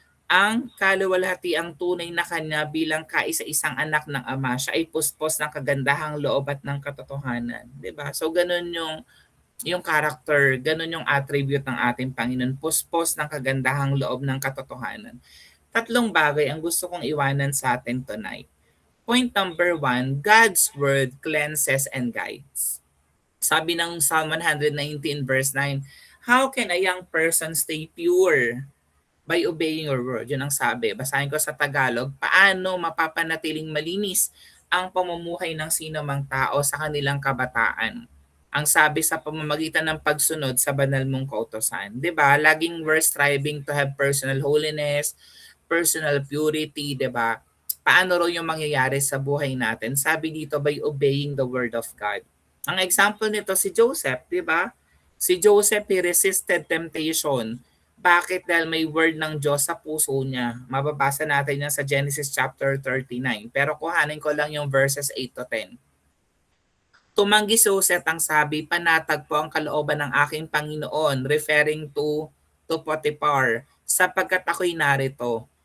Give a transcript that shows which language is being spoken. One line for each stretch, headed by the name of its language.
Filipino: ang kaluwalhatiang tunay na kanya bilang kaisa-isang anak ng Ama, siya ay puspos ng kagandahang loob at ng katotohanan, 'di ba? So gano'n yung character, gano'n yung attribute ng ating Panginoon, puspos ng kagandahang loob ng katotohanan. Tatlong bagay ang gusto kong iwanan sa atin tonight.
English: Point number one, God's word cleanses and guides.
Filipino: Sabi ng
English: Psalm 119 verse 9, how can a young person stay pure? By obeying your word.
Filipino: Yun ang sabi. Basahin ko sa Tagalog, paano mapapanatiling malinis ang pamumuhay ng sinumang tao sa kanilang kabataan? Ang sabi sa pamamagitan ng pagsunod sa banal mong kautosan. 'Di ba?
English: Laging we're striving to have personal holiness, personal purity,
Filipino: 'di ba? Paano raw yung mangyayari sa buhay natin? Sabi dito
English: by obeying the word of God.
Filipino: Ang example nito si Joseph, 'di ba?
English: Si Joseph, he resisted temptation.
Filipino: Bakit? Dahil may word ng Diyos sa puso niya. Mababasa natin yan sa Genesis chapter 39. Pero kuhanin ko lang yung verses 8 to 10. Tumanggi si Joseph ang sabi, panatag po ang kalooban ng aking Panginoon,
English: referring to Potiphar,
Filipino: sapagkat ako'y narito.